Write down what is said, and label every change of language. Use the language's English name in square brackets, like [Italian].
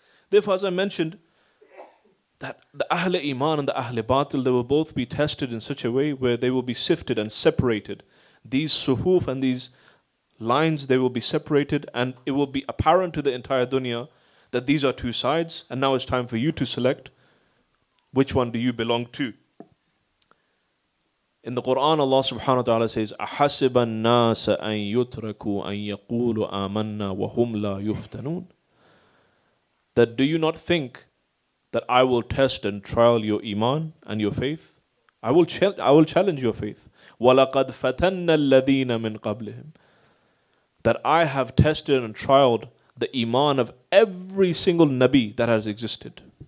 [English] Therefore, as I mentioned, that the Ahl Iman and the Ahl Batil, they will both be tested in such a way where they will be sifted and separated. These sufuf and these lines, they will be separated, and it will be apparent to the entire dunya that these are two sides, and now it's time for you to select which one do you belong to. In the Quran, Allah subhanahu wa ta'ala says, [Arabic] أَحَسِبَ النَّاسَ أَن يُتْرَكُوا أَن يَقُولُوا آمَنَّا وَهُمْ لَا يُفْتَنُونَ. [English] That do you not think that I will test and trial your iman and your faith? I will challenge your faith. [Arabic] وَلَقَدْ فَتَنَّ الَّذِينَ مِنْ قَبْلِهِمْ. [English] That I have tested and trialed the iman of every single Nabi that has existed.